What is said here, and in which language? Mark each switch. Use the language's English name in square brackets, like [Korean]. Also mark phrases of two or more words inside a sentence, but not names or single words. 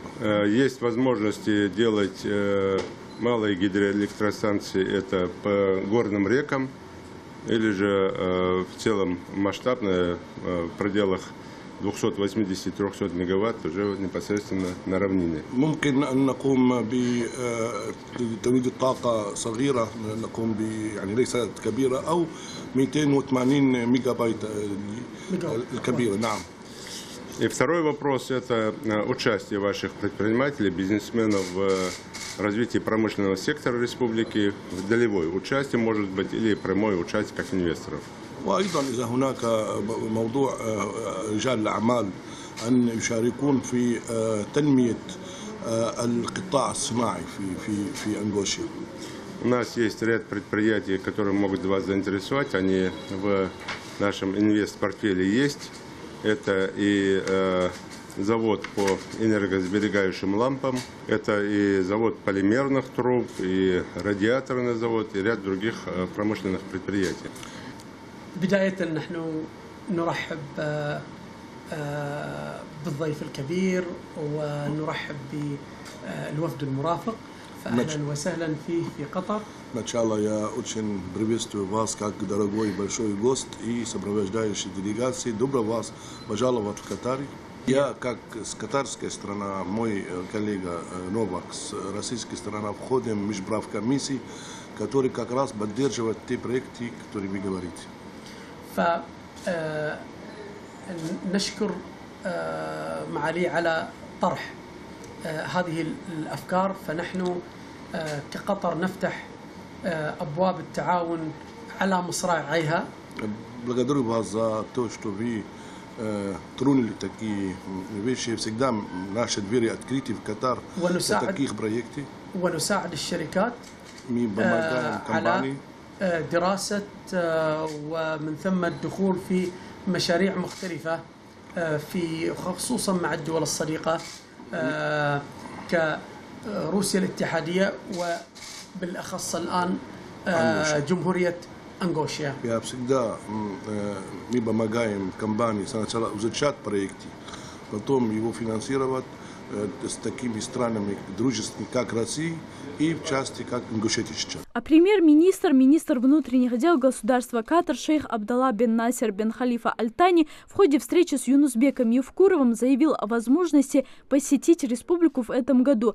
[Russian] Есть возможности делать малые гидроэлектростанции, это по горным рекам, или же в целом масштабные в пределах 280-300 мегаватт уже непосредственно на равнине. [Arabic] ممكن أن نقوم بتوليد الطاقة صغيرة، نقوم يعني ليست كبيرة، أو 280 ميجا بايت الكبيرة. نعم. [Russian] И второй вопрос – это участие ваших предпринимателей, бизнесменов в развитии промышленного сектора республики. В долевое участие, может быть, или прямое участие как инвесторов. [Arabic] وأيضا إذا هناك موضوع رجال الأعمال أن يشاركون في تنمية القطاع الصناعي في إنغوشيا. [Russian] У нас есть ряд предприятий, которые могут вас заинтересовать. Они в нашем инвест-портфеле есть. Это и завод по энергосберегающим лампам, это и завод полимерных труб, и радиаторный завод, и ряд других промышленных предприятий. [Arabic] بداية نحن نرحب بالضيف الكبير ونرحب بالوفد المرافق، فأهلا وسهلا فيه في قطر. [Russian] Сначала я очень приветствую вас как дорогой большой гость и сопровождающий делегации. Добро вас пожаловать в Катар. Я как с катарской стороны, мой коллега Новак с российской стороны входим в межправкомиссии, который как раз поддерживает те проекты, которые вы говорите. [Arabic] فنشكر معالي على طرح هذه الأفكار، فنحن كقطر نفتح أبواب التعاون على مصراعيها. [Russian] Благодарю вас за то, что вы тронули такие вещи. Всегда наши двери открыты в Катар для таких проектов. [Arabic] ونساعد الشركات على دراسة ومن ثم الدخول في مشاريع مختلفة في خصوصا مع الدول الصديقة كروسيا الاتحادية وبالأخص الآن جمهورية Ангошия. [Russian] Я всегда мы помогаем компании сначала изучать проекты, потом его финансировать с такими странами дружественными, как Россия, и в части, как Ингушетия сейчас. А премьер-министр, министр внутренних дел государства Катар шейх Абдалла бен Насер бен Халифа Аль-Тани в ходе встречи с Юнусбеком Евкуровым заявил о возможности посетить республику в этом году.